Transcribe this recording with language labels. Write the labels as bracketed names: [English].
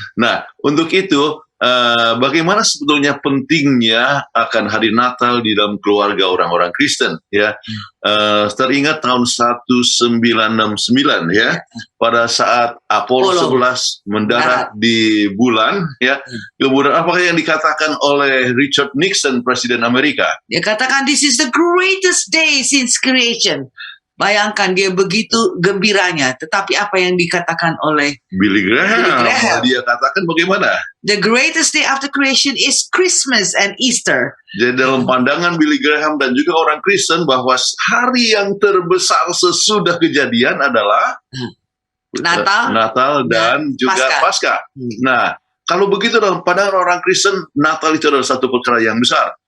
[Indonesian] Nah, untuk itu bagaimana sebetulnya pentingnya akan hari Natal di dalam keluarga orang-orang Kristen? Ya, teringat tahun 1969 ya, pada saat Apollo 11 mendarat di bulan. Ya, kemudian apakah yang dikatakan oleh Richard Nixon, Presiden Amerika? Dia katakan, [English] this is the greatest day since creation. [Indonesian] Bayangkan dia begitu gembiranya, tetapi apa yang dikatakan oleh Billy Graham. Dia katakan bagaimana? [English] The greatest day after creation is Christmas and Easter. [Indonesian] Jadi dalam pandangan Billy Graham dan juga orang Kristen bahwa hari yang terbesar sesudah kejadian adalah Natal dan juga Paskah. Nah, kalau begitu dalam pandangan orang Kristen, Natal itu adalah satu perkara yang besar.